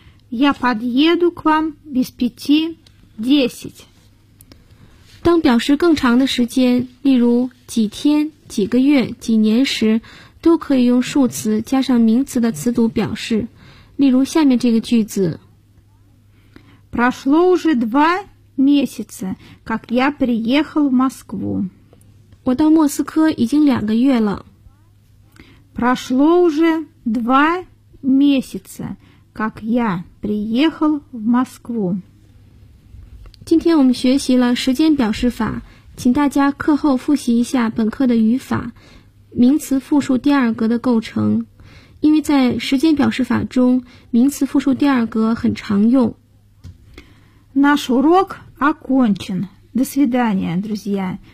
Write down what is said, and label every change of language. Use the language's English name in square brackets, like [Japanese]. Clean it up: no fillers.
[Russian] Я подъеду к вам без 5:10. [Chinese] 当表示更长的时间，例如几天、几个月、几年时，都可以用数词加上名词的词组表示。例如下面这个句子。 [Russian] Прошло уже 2 месяца, как я приехал в Москву. [Chinese] 我到莫斯科已经2个月了。 [Russian] Прошло уже 2 месяца, как я приехал в Москву. [Chinese] 今天我们学习了时间表示法，请大家课后复习一下本课的语法，名词复数第二格的构成。因为在时间表示法中，名词复数第二格很常用。 [Russian] Наш урок окончен. До свидания, друзья.